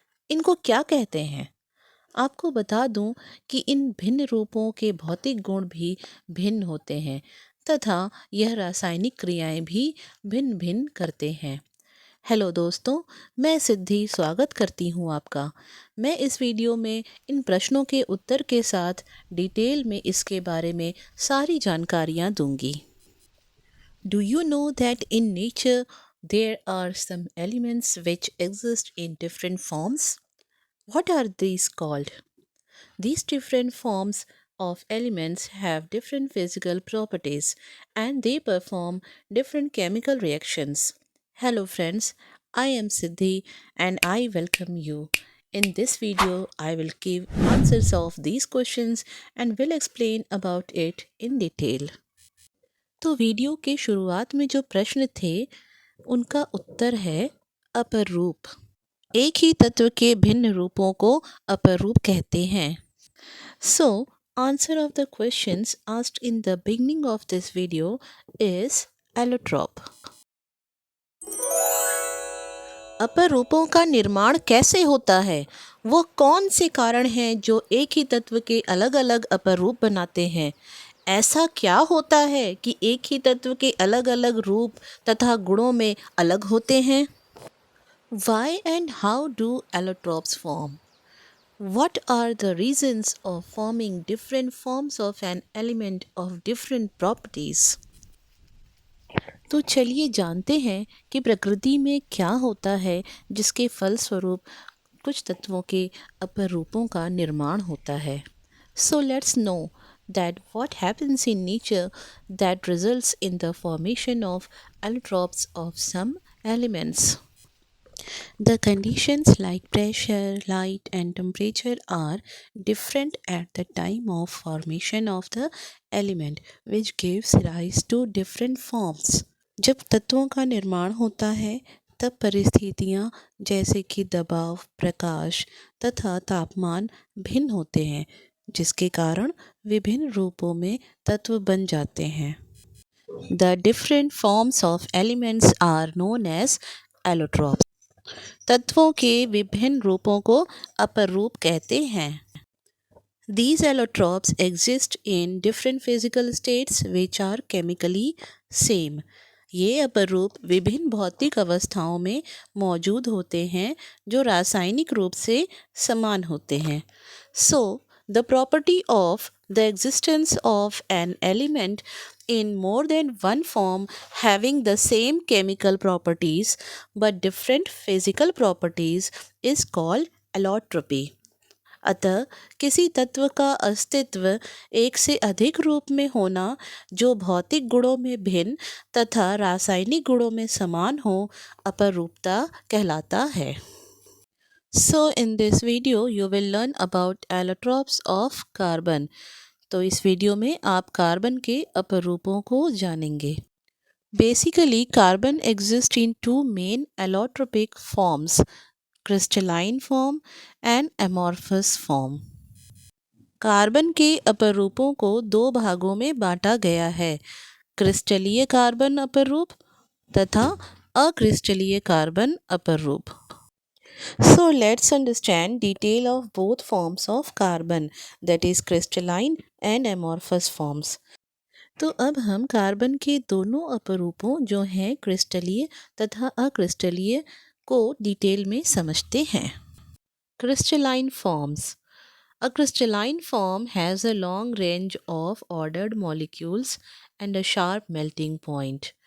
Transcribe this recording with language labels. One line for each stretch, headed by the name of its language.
Hindi: इनको क्या कहते हैं? आपको बता दूं कि इन भिन्न रूपों के भौतिक गुण भी भिन्न होते हैं तथा यह रासायनिक क्रियाएं भी भिन्न-भिन्न करते हैं। हेलो दोस्तों, मैं सिद्धि स्वागत करती हूं आपका। मैं इस वीडियो में इन प्रश्नों के उत्तर के साथ डिटेल में इसके बारे में सारी जानकारियां दूंगी।
English: Do you know that in nature there are some elements which exist in different forms? What are these called? These different forms of elements have different physical properties and they perform different chemical reactions. Hello, friends, I am Siddhi and I welcome you. In this video, I will give answers of these questions and will explain about it in detail.
Hindi: तो video के शुरुआत में जो प्रश्न थे उनका उत्तर है अपर रूप। एक ही तत्व के भिन्न रूपों को अपर रूप कहते हैं।
English: So answer of the questions asked in the beginning of this video is allotrope.
Hindi: अपर रूपों का निर्माण कैसे होता है? वो कौन से कारण हैं जो एक ही तत्व के अलग अलग अपर रूप बनाते हैं? ऐसा क्या होता है कि एक ही तत्व के अलग अलग रूप तथा गुणों में अलग होते हैं?
English: Why and how do allotropes form? What are the reasons of forming different forms of an element of different properties?
Hindi: तो चलिए जानते हैं कि प्रकृति में क्या होता है जिसके फलस्वरूप कुछ तत्वों के अपर रूपों का निर्माण होता है।
English: So let's know that what happens in nature that results in the formation of allotropes of some elements. The conditions like pressure, light and temperature are different at the time of formation of the element which gives rise to different forms.
Hindi: जब तत्वों का निर्माण होता है तब परिस्थितियाँ जैसे कि दबाव, प्रकाश तथा तापमान भिन्न होते हैं जिसके कारण विभिन्न रूपों में तत्व बन जाते हैं।
English: The different forms of elements are known as allotropes.
Hindi: तत्वों के विभिन्न रूपों को अपर रूप कहते हैं।
English: These allotropes exist in different physical states which are chemically same.
Hindi: ये अपर रूप विभिन्न भौतिक अवस्थाओं में मौजूद होते हैं जो रासायनिक रूप से समान होते हैं।
English: So, the property of the existence of an element in more than one form having the same chemical properties but different physical properties is called allotropy.
Hindi: अतः किसी तत्व का अस्तित्व एक से अधिक रूप में होना जो भौतिक गुणों में भिन्न तथा रासायनिक गुणों में समान हो अपरूपता कहलाता है।
English: So in this video you will learn about allotropes of carbon.
Hindi: तो इस वीडियो में आप कार्बन के अपरूपों को जानेंगे।
English: Basically carbon exists in two main allotropic forms, crystalline form and amorphous form.
Hindi: Carbon के अपरूपों को दो भागों में बांटा गया है, क्रिस्टलीय कार्बन अपरूप तथा अक्रिस्टलीय कार्बन अपरूप।
English: So let's understand detail of both forms of carbon, that is crystalline and amorphous forms.
Hindi: तो अब हम कार्बन के दोनों अपरूपों जो हैं क्रिस्टलीय तथा अक्रिस्टलीय को डिटेल में समझते हैं।
English: Crystalline forms. A crystalline form has a long range of ordered molecules and a sharp melting point.